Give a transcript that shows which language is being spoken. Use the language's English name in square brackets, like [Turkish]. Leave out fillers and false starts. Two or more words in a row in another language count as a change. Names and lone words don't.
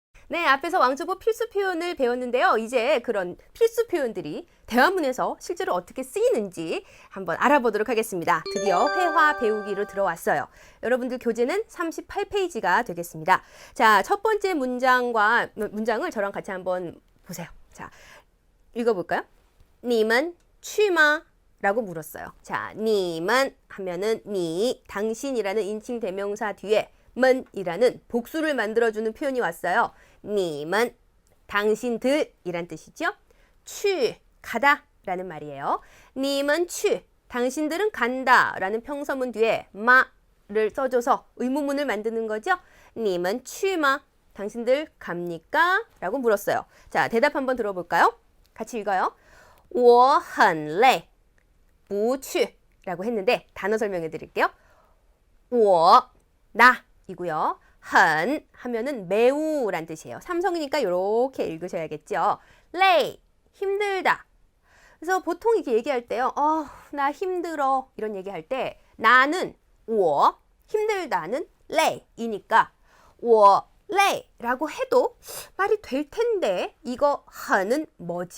[Korean] 네, 앞에서 왕초보 필수 표현을 배웠는데요. 이제 그런 필수 표현들이 대화문에서 실제로 어떻게 쓰이는지 한번 알아보도록 하겠습니다. 드디어 회화 배우기로 들어왔어요. 여러분들 교재는 38페이지가 되겠습니다. 자, 첫 번째 문장을 저랑 같이 한번 보세요. 자, 읽어볼까요? [Chinese] 你们去吗? [Korean] 라고 물었어요. 자, 你们 하면은 你, 당신이라는 인칭 대명사 뒤에 们이라는 복수를 만들어주는 표현이 왔어요. [Chinese] 你们, [Korean] 당신들이란 뜻이죠. 去, 가다 라는 말이에요. [Chinese] 你们去, [Korean] 당신들은 간다 라는 평서문 뒤에 마를 써줘서 의문문을 만드는 거죠. [Chinese] 你们去吗? [Korean] 당신들 갑니까? 라고 물었어요. 자, 대답 한번 들어볼까요? 같이 읽어요. [Chinese] 我很累不去 [Korean] 라고 했는데 단어 설명해 드릴게요. 我, 나 이고요. 很 하면은 매우 란 뜻이에요. 삼성이니까 이렇게 읽으셔야겠죠. 累, 힘들다. 그래서 보통 이렇게 얘기할 때요. 나 힘들어 이런 얘기할 때 나는 我, 힘들다는 累이니까 [Chinese] 我累 [Korean] 라고 해도 말이 될 텐데 이거 很은 뭐지?